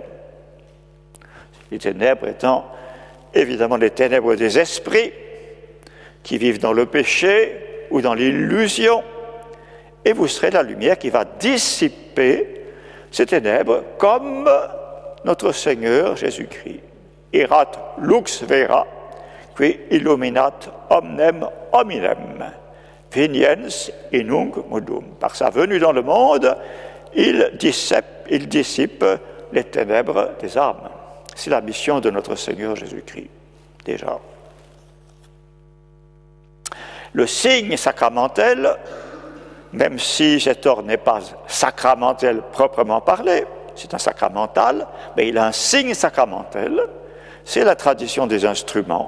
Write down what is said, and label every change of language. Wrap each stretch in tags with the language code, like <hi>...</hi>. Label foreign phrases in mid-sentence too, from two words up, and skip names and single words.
<fr>Les ténèbres étant évidemment les ténèbres des esprits qui vivent dans le péché ou dans l'illusion, et vous serez la lumière qui va dissiper ces ténèbres comme notre Seigneur Jésus-Christ.</fr> <la>Erat lux vera, qui illuminat omnem hominem, veniens in nunc modum.</la> <fr>Par sa venue dans le monde, il dissipe les ténèbres des âmes. C'est la mission de notre Seigneur Jésus-Christ, déjà. Le signe sacramentel, même si cet ordre n'est pas sacramentel proprement parlé, c'est un sacramental, mais il a un signe sacramentel, c'est la tradition des instruments.</fr>